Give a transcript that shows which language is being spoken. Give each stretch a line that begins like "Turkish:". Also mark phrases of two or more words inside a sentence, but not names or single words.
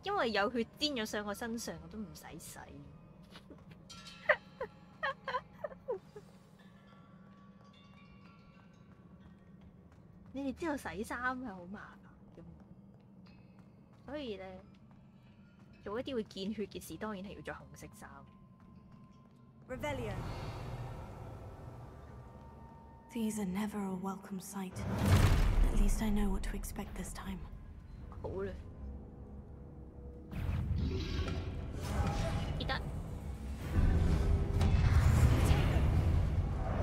Cantonese: 因為有血沾咗上我身上，我都唔使洗。你哋知道洗衫係好麻煩嘅，所以咧做一啲會見血嘅事，當然係要着紅色衫。
English: Revelio. These are never a welcome sight. At least I know what to expect this time.
Cantonese: 好啦，記得